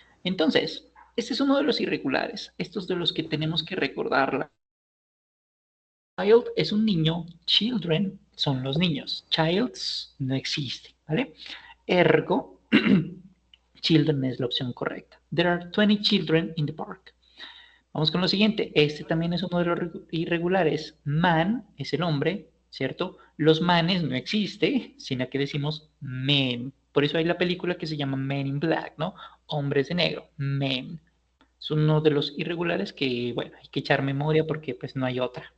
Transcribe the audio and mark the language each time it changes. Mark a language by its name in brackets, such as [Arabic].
[Spanish] Entonces, este es uno de los irregulares. Estos de los que tenemos que recordarla. Child es un niño. Children son los niños. Childs no existe, ¿vale? Ergo, children es la opción correcta. [English] There are 20 children in the park. [Spanish] Vamos con lo siguiente. Este también es uno de los irregulares. Man es el hombre, ¿cierto? Los manes no existe, sino que decimos men. Por eso hay la película que se llama Men in Black, ¿no? Hombres de negro, men. Es uno de los irregulares que, bueno, hay que echar memoria porque pues no hay otra.